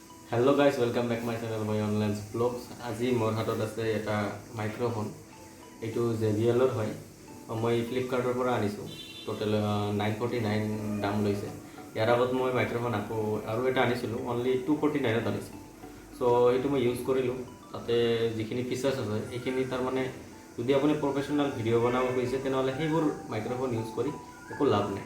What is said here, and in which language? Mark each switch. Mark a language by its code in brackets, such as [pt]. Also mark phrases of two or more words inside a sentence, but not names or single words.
[en] Hello guys welcome back my channel my online blogs. [as] আজি মোৰ হাতত আছে এটা মাইক্ৰোফোন। এইটো JBL ৰ হয়। মই ফ্লিপকাৰ্টৰ পৰা আনিছোঁ। টোটেল 949 দাম লৈছে। ইয়াৰ আগত মই মাইক্ৰোফোন আৰু এটা আনিছিলোঁ অনলি 249 ত আনিছোঁ। সো এইটো মই ইউজ কৰিলোঁ। তাতে যিখিনি ফিচাৰ্ছ আছে এইখিনি তাৰ মানে যদি আপুনি [en] professional video' [as] বনাব খুজিছে তেনেহ'লে সেইবোৰ মাইক্ৰোফোন ইউজ কৰি একো লাভ নাই।